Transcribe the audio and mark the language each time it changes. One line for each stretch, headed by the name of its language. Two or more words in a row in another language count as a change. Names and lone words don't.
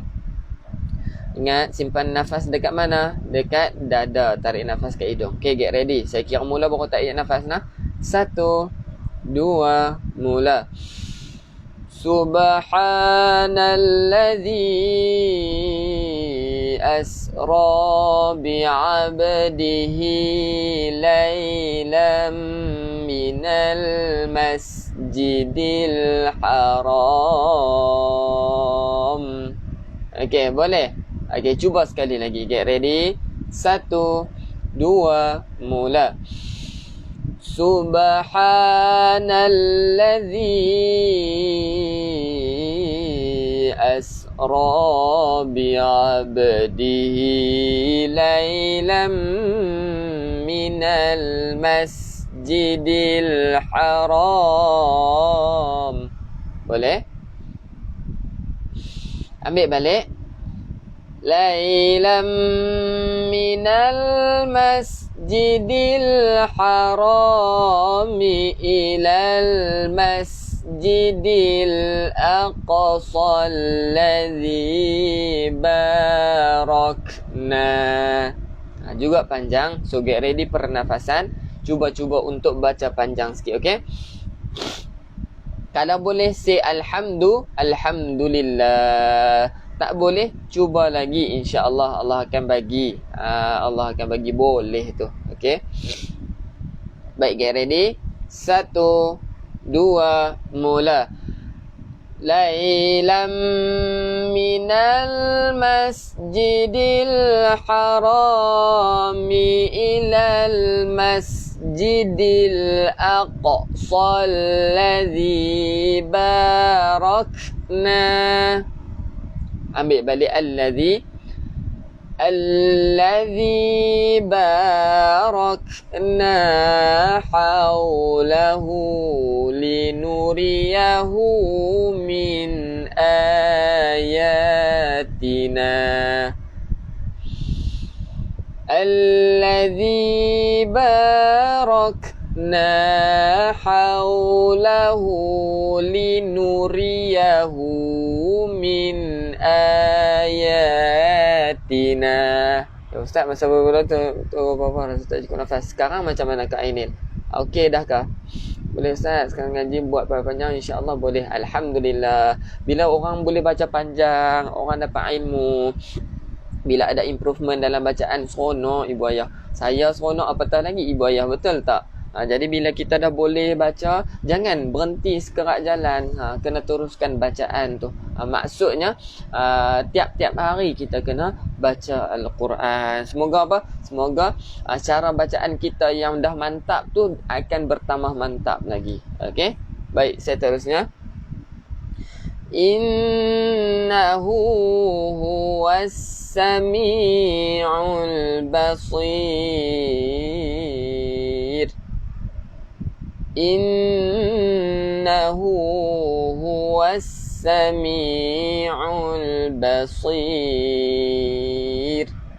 Malay: Ingat, simpan nafas dekat mana? Dekat dada. Tarik nafas ke hidung.
English: Okay, get ready.
Malay: Saya kira mula baru tarik nafas nah. 1, 2, mula.
Arabic: سبحان الذي أسرى بعبده ليلا من المسجد الحرام. Okey, boleh.
Malay: Okey, cuba sekali lagi.
English: Get ready.
Malay: 1, 2, mula.
Arabic: سبحان الذي أسرى بعبده ليلا من المسجد الحرام.
Malay: Boleh? Ambil balik.
Arabic: ليلا من المسجد الحرام إلى المسجد الأقصى الذي باركنا.
Malay: Juga panjang.
English: So get ready
Malay: pernafasan. Cuba-cuba untuk baca panjang sikit, okey? Kalau boleh say alhamdulillah. Tak boleh, cuba lagi, insya-Allah Allah akan bagi. Allah akan bagi boleh tu. Okey. Baik,
English: get ready.
Malay: 1, 2, mula.
Arabic: ليلا من المسجد الحرام إلى المسجد الأقصى الذي باركنا.
Malay: Ambil balik
Arabic: الذي باركنا حوله لنريه من آياتنا. الذي باركنا حوله لنريه من آياتنا.
Malay: Ya Ustaz, masa berbulan tu apa-apa rasa tak cukup nafas. Sekarang macam mana Kak Ainil? Okey dah kah? Boleh Ustaz, sekarang ngaji buat panjang, insya-Allah boleh. Alhamdulillah. Bila orang boleh baca panjang, orang dapat ilmu. Bila ada improvement dalam bacaan, seronok ibu ayah. Saya seronok, apatah lagi ibu ayah, betul tak? Jadi bila kita dah boleh baca, jangan berhenti sekerak jalan. Kena teruskan bacaan tu. Maksudnya tiap-tiap hari kita kena baca Al-Quran. Semoga apa? Semoga cara bacaan kita yang dah mantap tu akan bertambah mantap lagi. Okey? Baik, saya terusnya.
Arabic: إنه هو السميع البصير. إنه هو السميع البصير.